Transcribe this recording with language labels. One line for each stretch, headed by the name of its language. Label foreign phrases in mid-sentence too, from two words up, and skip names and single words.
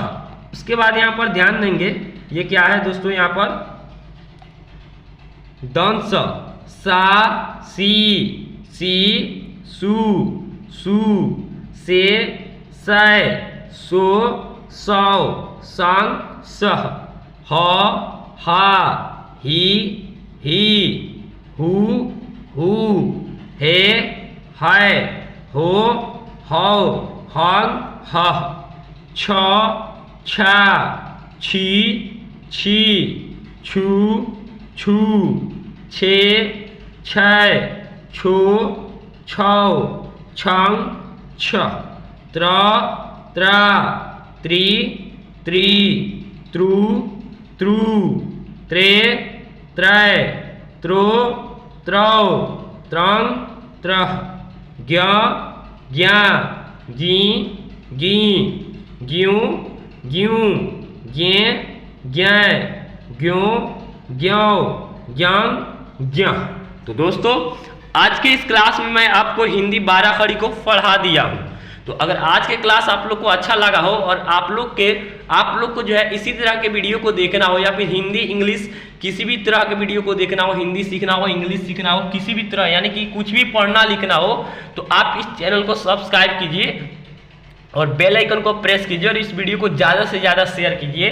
Hindi: उसके बाद यहाँ पर ध्यान देंगे ये क्या है दोस्तों, यहाँ पर दंश सा सी सी सू सू से सै सो सौ संग सह ह हा ही ही हू हू हे है हो हौ हंग हह छ छा छी छी छू छू छे छै छो छौ छंग छ त्र त्रा त्रि त्रित्रु त्रु त्रे त्रै त्रो त्रौ त्रंग त्रह ज्ञ ज्ञा जी गी ज्यूं ज्यूं ज्ञे ज्ञै ज्यों ज्ञौ ज्ञांग ज्ञ। तो दोस्तों आज के इस क्लास में मैं आपको हिंदी 12 खड़ी को पढ़ा दिया हूँ। तो अगर आज के क्लास आप लोग को अच्छा लगा हो और आप लोग को जो है इसी तरह के वीडियो को देखना हो या फिर हिंदी इंग्लिश किसी भी तरह के वीडियो को देखना हो, हिंदी सीखना हो, इंग्लिश सीखना हो, किसी भी तरह यानी कि कुछ भी पढ़ना लिखना हो, तो आप इस चैनल को सब्सक्राइब कीजिए और
English: bell icon
Hindi: को प्रेस कीजिए और इस वीडियो को ज़्यादा से ज़्यादा शेयर कीजिए।